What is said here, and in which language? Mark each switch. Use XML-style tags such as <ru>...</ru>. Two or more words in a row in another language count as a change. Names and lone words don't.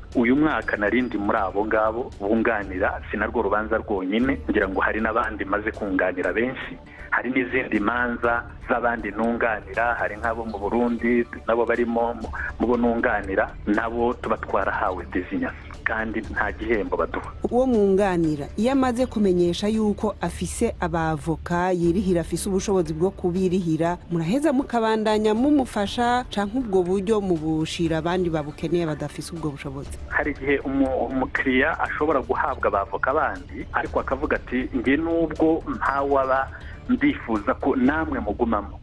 <rn>Uyu mwaka narindi muri abo ngabo bunganira, sinarwo rubanza rwonyine, ngira ngo hari n'abandi maze kunganira benshi, hari n'izindi manza z'abandi nunganira, hari nk'abo mu Burundi nabo barimo mubo nunganira, nabo tuba twarahawe designation kandi nta gihembo baduha. Uwo munganira iyo amaze kumenyesha yuko afise abavoka yirihira, afise ubushobozi bwo kubirihira, muraheza mukabandanya mumufasha canke ubwo buryo mubushira abandi babukeneye badafise ubwo bushobozi? Hari igihe umukiriya ashobora guhabwa abavoka bandi ariko akavuga ati nge nubwo ntawaba ndifuza ko namwe mugumamo.</rn>